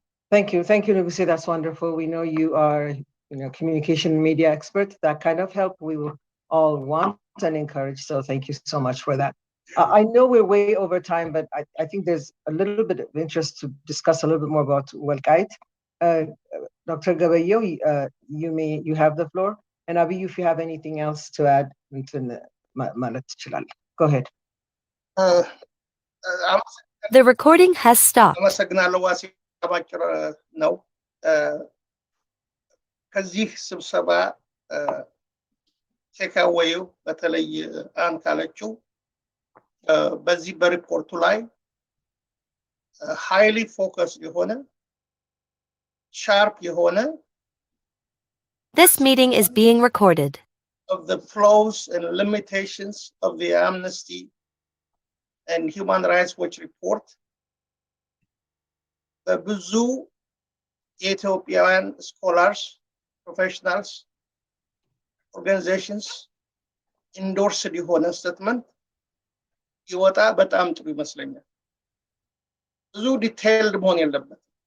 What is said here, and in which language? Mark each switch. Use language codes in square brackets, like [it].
[en] thank you Nuguse that's wonderful we know you are communication media expert that kind of help we will all want and encourage so thank you so much for that I know we're way over time but I think there's a little bit of interest to discuss a little bit more about Welkait Dr. Gabayo you have the floor and Abi if you have anything else to add into go ahead The recording has stopped [am] ነው ከዚህ ስብሰባ ቴካዌዩ በተለይ አን ካለችው በዚህ በሪፖርቱ ላይ [en] highly focused [am] የሆነ sharp የሆነ [en] This meeting is being recorded. Of the flaws and limitations of the Amnesty and Human Rights Watch report [am] በብዙ የኢትዮጵያውያን [en] scholars professionals organizations endorsed የሆነ statement [am] ይወጣ በጣም ጥሩ ይመስለኛል ብዙ ዲቴይልድ መሆን የለበት